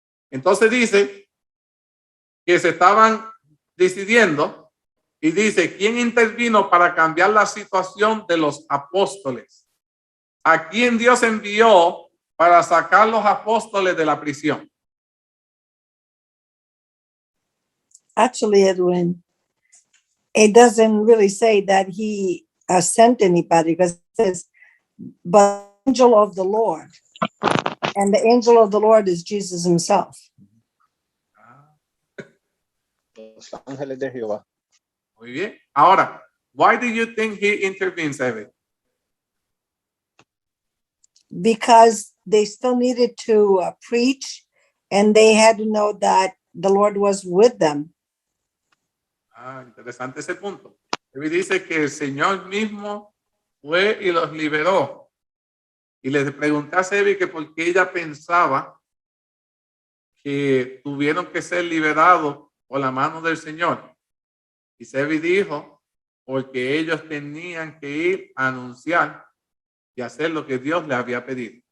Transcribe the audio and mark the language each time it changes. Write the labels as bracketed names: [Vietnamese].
[Spanish] Entonces dice que se estaban decidiendo y dice, ¿quién intervino para cambiar la situación de los apóstoles? ¿A quién Dios envió para sacar los apóstoles de la prisión? [English] Actually, Edwin, it doesn't really say that he sent anybody, because it says, but the angel of the Lord. And the angel of the Lord is Jesus himself. [Spanish] Los ángeles de Jehová. Muy bien. Ahora, [English] why do you think he intervenes, Evan? Because they still needed to preach, and they had to know that the Lord was with them. [Spanish] Interesante ese punto. David dice que el Señor mismo fue y los liberó. Y le pregunté a Sebi que por qué ella pensaba que tuvieron que ser liberados por la mano del Señor. Y Sebi dijo, porque ellos tenían que ir a anunciar y hacer lo que Dios les había pedido.